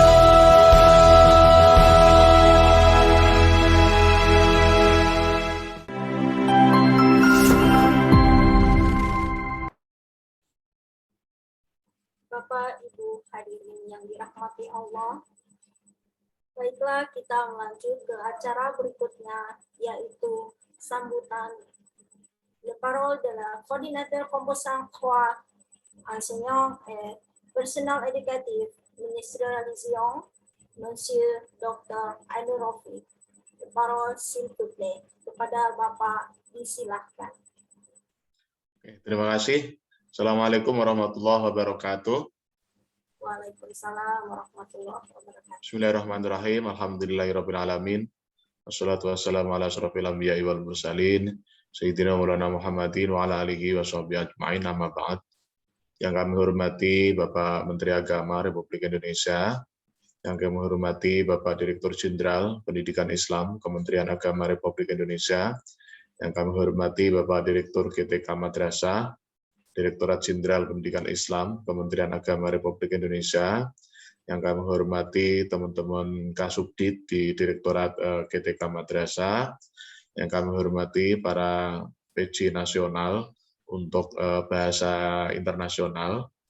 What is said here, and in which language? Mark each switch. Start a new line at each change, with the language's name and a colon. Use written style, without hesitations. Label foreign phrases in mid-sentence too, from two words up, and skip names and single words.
Indonesian: Bapak, Ibu hadirin yang dirahmati Allah, baiklah kita melanjut ke acara berikutnya, yaitu sambutan
French: le parole de la coordinateur composant 3 enseignants et personnel éducatif ministre de la Religion, Monsieur Dr. Ainur Rafiq. Le parole s'il vous plaît,
Indonesian: kepada Bapak disilahkan. Oke, terima kasih.
Arabic: السلام عليكم ورحمة الله وبركاته. وعليكم السلام ورحمة الله وبركاته. بسم الله الرحمن الرحيم. الحمد لله رب العالمين. والصلاة والسلام على أشرف الأنبياء والمرسلين. سيدنا مولانا محمد وعلى آله وصحبه أجمعين، أما بعد.
Indonesian: Yang kami hormati Bapak Menteri Agama Republik Indonesia, yang kami hormati Bapak Direktur Jenderal Pendidikan Islam Kementerian Agama Republik Indonesia, yang kami hormati Bapak Direktur GTK Madrasah, Direktorat Jenderal Pendidikan Islam Kementerian Agama Republik Indonesia, yang kami hormati teman-teman Kasubdit di Direktorat GTK Madrasah, yang kami hormati para PJ nasional untuk bahasa internasional,